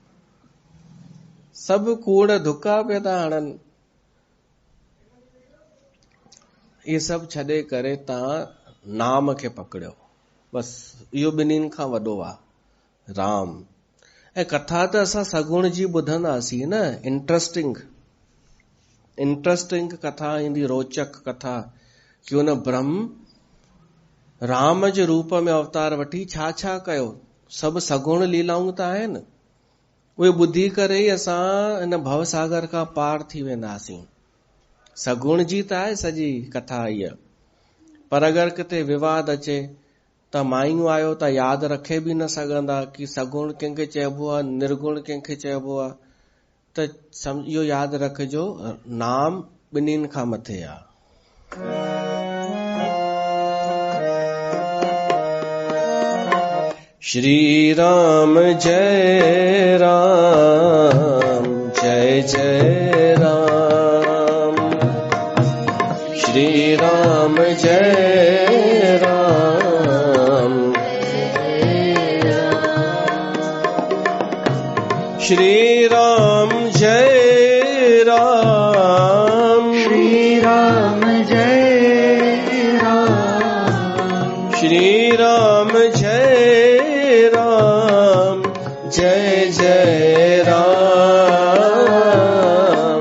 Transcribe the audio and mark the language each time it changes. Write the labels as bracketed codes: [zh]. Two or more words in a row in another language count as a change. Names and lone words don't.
[sd] सभु कूड़ धुका पिया था हणनि। इहे सभु छॾे करे तव्हां नाम खे पकड़ियो, बस इहो ॿिन्हिनि खां वॾो आहे राम। ऐं कथा त असां सगुण जी ॿुधंदासीं न, इंट्रस्टिंग। इंटरेस्टिंग कथा ईंदी, रोचक कथा, कि उन ब्रह्म राम जे रूप में अवतार वठी छा छा कयो। सभु सगुण लीलाऊं त आहिनि, उहे ॿुधी करे ई असां इन भवसागर खां पार थी वेंदासीं। सगुण जी त आहे सॼी कथा इहा। पर अगरि किथे विवाद अचे त मायूं आयो त यादि रखे बि न सघंदा कि सगुण कंहिंखे चइबो आहे, निर्गुण कंहिंखे चइबो आहे। त इहो यादि रखिजो, नाम ॿिन्हिनि खां मथे आहे। [hi] श्री राम जय राम, जय जय राम। श्री राम जय राम, श्री राम जय राम, श्री राम जय राम, श्री राम जय राम, जय जय राम।